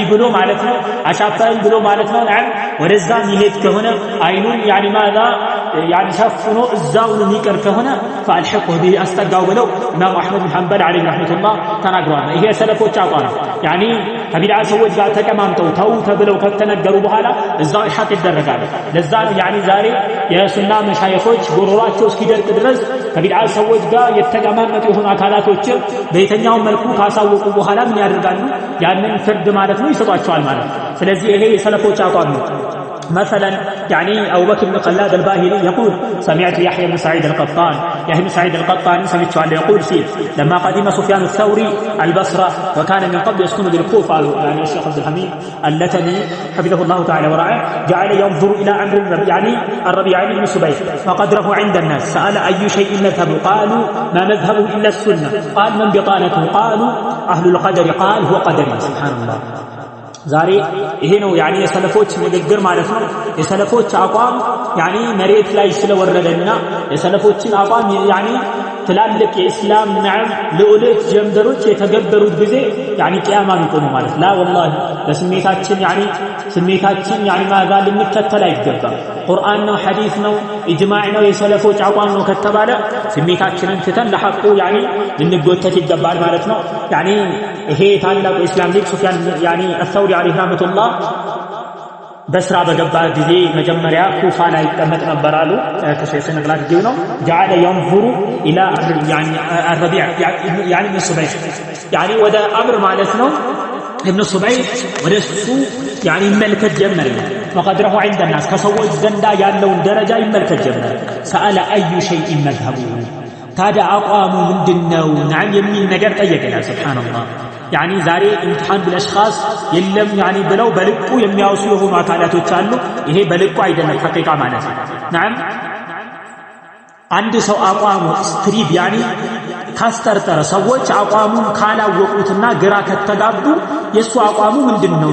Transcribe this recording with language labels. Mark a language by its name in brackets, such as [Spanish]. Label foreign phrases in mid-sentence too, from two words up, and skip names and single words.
[Amharic] ብሎ ማለት ነው አሻፈረኝ ብሎ ማለት ነው ናም ወደዛ የሚሄድ ከሆነ አይኑን [Arabic] يعني ماذا [Amharic] ያኒ ሸፍኖ እዛው የሚቀር ከሆነ [Arabic] فألحق به [Amharic] አስጠጋው ብለው ኢማሙ አሕመድ ብን ሐንበል [Arabic] عليه رحمة الله [Amharic] ተናግረዋል። ይሄ ሰለፎች አቋም ያኒ ከቢድዓ ሰዎች ጋር ተቀማምጠው ተው ተብለው ከተነገሩ በኋላ እዛው ኢልሐቅ ይደረጋል። ለዛ ነው ያኒ ዛሬ የሱና መሻይኾች ጎሮሯቸው እስኪደርቅ ድረስ ከቢድዓ ሰዎች ጋር የተቀማመጡ የሆኑ አካላቶችን በየትኛው መልኩ ካሳወቁ በኋላ ምን ያደርጋሉ? ያንን ፍርድ ማለት ነው ይሰጧቸዋል ማለት ነው። ስለዚህ ይሄ የሰለፎች አቋም ነው። [Arabic] مثلا يعني أبو بكر بن خلاد الباهلي يقول سمعت يحيى بن سعيد القطان يحيى بن سعيد القطان سمعت عنه يقول فيه لما قدم سفيان الثوري البصرة وكان من قبل يسكن بالكوفة يعني الشيخ عبد الحميد اللتني حفظه الله تعالى ورعاه جعل ينظر إلى أمر يعني الربيع بن سبيل فقدره عند الناس سأل أي شيء مذهب قالوا ما مذهبه إلا السنة قال من بطانته قالوا أهل القدر قال هو قدري سبحان الله [Amharic] ዛሬ ይሄ ነው ያኒ የሰለፎች ንግግር ማለት ነው። የሰለፎች አቋም ያኒ መሬት ላይ ስለወረደና የሰለፎችን አቋም ያኒ ትላልቅ የእስላም ናም ልዑሎች ጀምደሮች የተገበሩት ጊዜ ያኒ ቂያማ ይቆሙ ማለት [Arabic] لا والله [Amharic] ለስሜታችን ያኒ ስሜታችን [Arabic] يعني ماذا [Amharic] ልንከተል አይገባም። ቁርአን ነው ሐዲስ ነው ኢጅማዕ ነው የሰለፎች አቋም ነው ከተባለ ስሜታችንን ትተን ለሐቁ ያኒ ልንጎተት ይገባል ማለት ነው። ያኒ ይሄ ታላቁ ኢስላም ሊቅ ሱፊያን ያኒ አልሰውሪ [Arabic] عليه رحمة الله [Amharic] በስራ በገባ ጊዜ መጀመሪያ ኩፋ ላይ ይቀመጥ ነበር አሉ። ከሸይኽ ነግላት ጊዜ ነው [Arabic] جعل ينظر الى يعني الربيع يعني ابن الصبيح [Amharic] يعني ወደ አምር ማለት ነው ابن الصبيح ወደሱ يعني ይመልከት ጀመረ [Arabic] وقدره عند الناس [Amharic] ከሰዎች ዘንዳ ያለውን ደረጃ ይመልከት ጀመረ [Arabic] سأل أي شيء مذهبه [Amharic] ታዲያ አቋሙ ምንድነው ናም የሚል ነገር ጠየቀና ሱብሃንአላህ ያኒ ዛሬ [Arabic] امتحان بالاشخاص [Amharic] የለም ያኒ ብለው በልቁ የሚያወሱ የሆኑ አካላቶች አሉ። ይሄ በልቁ አይደለም ሐቂቃ ማለት ነው። ናም አንድ ሰው አቋሙ ስትሪብ ያኒ ካስተርጠረ ሰዎች አቋሙን ካላወቁትና ግራ ከተጋቡ የሱ አቋሙ ምንድነው?